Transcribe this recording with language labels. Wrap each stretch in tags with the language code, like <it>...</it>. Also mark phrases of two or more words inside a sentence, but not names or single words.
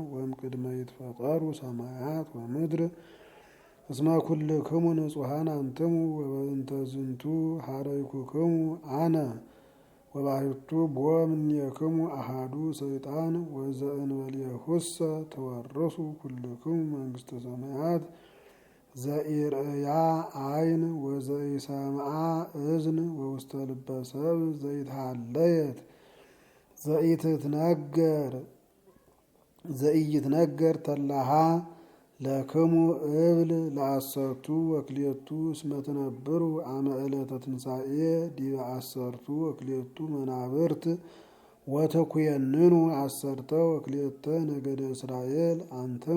<gez>ወእምቅድመ ይትፈጠሩ ሰማያት ወምድር እስመ ኩልክሙ ንጹሐን አንትሙ ወበእንተ ዝንቱ ሀረይኩክሙ አነ ወባሕቱ ቦ እምኔክሙ አሐዱ ሰይጣን ወዘእንበሌሁሰ ተወርሱ ኩልክሙ መንግሥተ ሰማያት ዘኢርእያ አይን ወዘኢሰምዓ እዝን ወውስተ ልበ ሰብእ ዘይትሃለየት ዘኢይትነገር ተላሃ ለክሙ እብል ለአሰርቱ ወክልኤቱ እስመ ትነብሩ አመ ዕለተ ትንሣኤ ዲበ አሰርቱ ወክልኤቱ መናብርት ወተኩየንኑ አሰርተ ወክልኤተ ነገደ እስራኤል አንትሙ</gez>